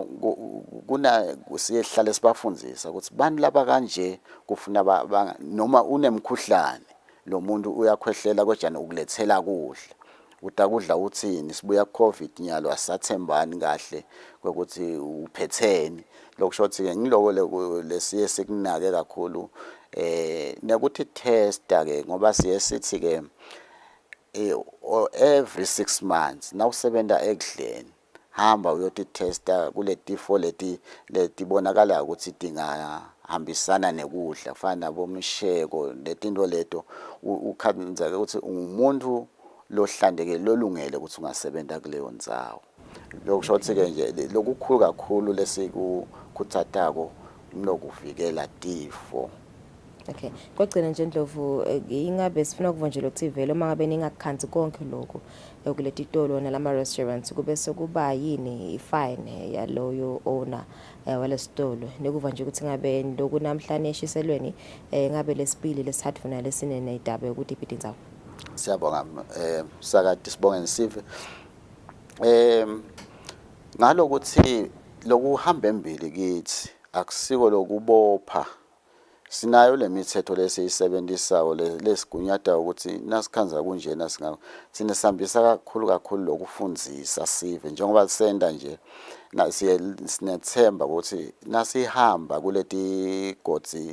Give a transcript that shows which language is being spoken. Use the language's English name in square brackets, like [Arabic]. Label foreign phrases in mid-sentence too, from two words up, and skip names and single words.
[Swati] kuna siyehlala sibafundzisa ukuthi bantu laba kanje kufuna noma unemkhuhlane lo muntu uyakhwehlela kodwa ukulethela kudla utakudla uthini sibuya covid nyalo asathembani kahle ukuthi uphetheni lokushothi ke ngiloko lesiye sekunake kakhulu nekuthi testa ke ngoba siye sithi ke [English] every 6 months now [Swati] usebenza ekudleni hamba uyoti testa kule tifo letibonakala ukuthi hambisana nekudla kufana bomsheko letinto leto ukhanza ukuthi umuntu lohlandeke lolungele ukuthi ungasebenza kuleyo ndzawo lokushothi ke nje lokukhulu kakhulu lesikuthathako nokuvikela tifo. Okay kwagcina nje Ndlovu ingabe sifuna ukuvunjela ukuthi vele uma ngabe ningakhanzi konke lokho kuletitolo nalama restaurants kube sokuba yini ifine yaloyo owner walesitolo nekuva nje ukuthi ngabe ndokunamhlanje eshiselweni ngabe lesibili lesithathu funa lesine nedaba yokuthi iphithi indzawo. Siyabonga sakade sibonge nisive ngalokuthi lokuhamba embili kithi akusiko lokubopha sinayo lemithetho lesiyisebenzisako lesigunyada ukuthi nasikhanza kunjena sine sihambisa kakhulu lokufundzisa sive njengoba senda nje sinethemba ukuthi nasihamba kuleti godzi